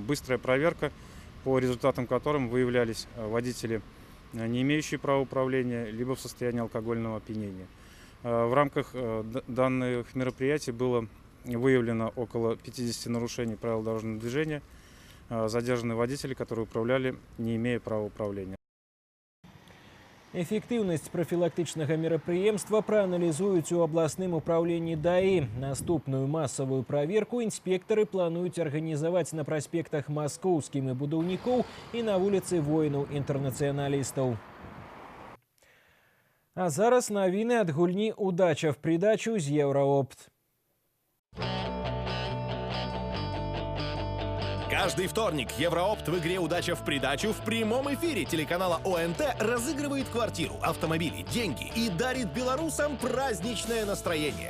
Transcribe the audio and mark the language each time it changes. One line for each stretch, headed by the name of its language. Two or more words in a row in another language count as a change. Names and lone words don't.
Russian: Быстрая проверка, по результатам которым выявлялись водители, не имеющие права управления, либо в состоянии алкогольного опьянения. В рамках данных мероприятий было выявлено около 50 нарушений правил дорожного движения. Задержаны водители, которые управляли, не имея права управления.
Belarusian: Эфектыўнасць прафілактычнага мерапрыемства прааналізуюць у абласным управленні ДАІ. Наступную масавую праверку інспектары плануюць арганізаваць на праспектах Маскоўскім і будаўнікоў і на вуліцы воінаў-інтэрнацыяналістаў. А зараз навіны ад гульні «Удача в придачу» з Евроопт.
Russian: Каждый вторник Евроопт в игре «Удача в придачу» в прямом эфире телеканала ОНТ разыгрывает квартиру, автомобили, деньги и дарит белорусам праздничное настроение.